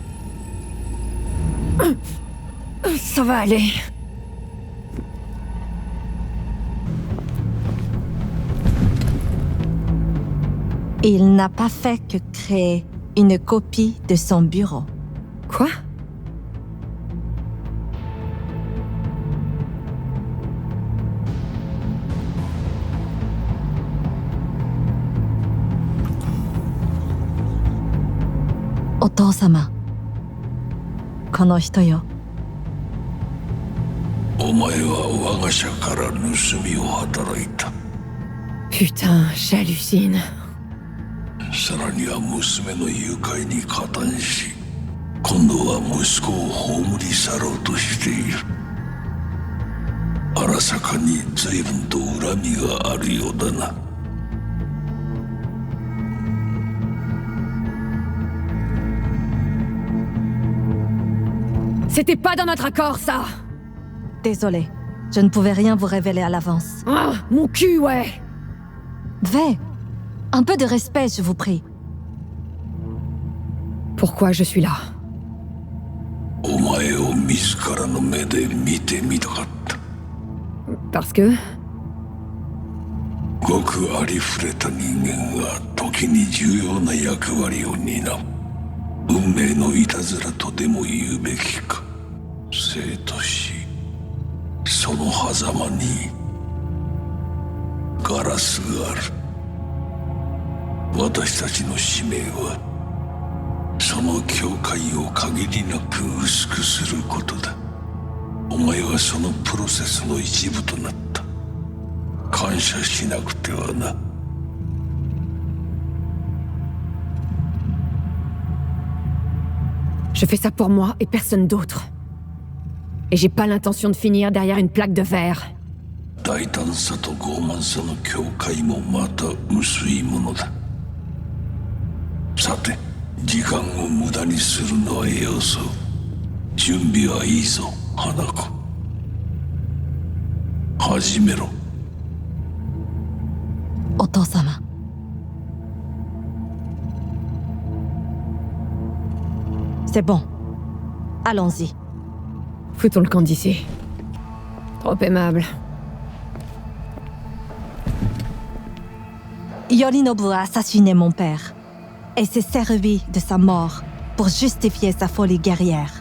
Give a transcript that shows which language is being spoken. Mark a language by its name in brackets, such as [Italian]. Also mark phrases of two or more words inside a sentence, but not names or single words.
[French] Ça va aller. Il n'a pas fait que créer une copie de son bureau. Quoi? [Japanese] Oto-sama. この人よ。お前は我が社から盗みを働いた。 [French] Putain, j'hallucine. [Japanese] さらには娘の誘拐に加担し、今度は息子を葬り去ろうとしている。荒坂に随分と恨みがあるようだな。 [French] C'était pas dans notre accord, ça! Désolée, je ne pouvais rien vous révéler à l'avance. Ah, mon cul, ouais! Vey, un peu de respect, je vous prie. Pourquoi je suis là? [Japanese] お前を自らの目で見てみたかった。 [French] Parce que... [Japanese] ごくありふれた人間が時に重要な役割を担う。運命のいたずらとでも言うべきか。生と死、その狭間にガラスがある。私たちの使命はその境界を限りなく薄くすることだ。お前はそのプロセスの一部となった。感謝しなくてはな。 [French] Je fais ça pour moi et personne d'autre. Et j'ai pas l'intention de finir derrière une plaque de verre. [Japanese] 大胆さと傲慢さの境界もまた薄いものだ。さて、時間を無駄にするのはよそう。準備はいいぞ、花子。始めろ。 [French] Oto-sama. C'est bon. Allons-y. Foutons le camp d'ici. Trop aimable. Yorinobu a assassiné mon père et s'est servi de sa mort pour justifier sa folie guerrière.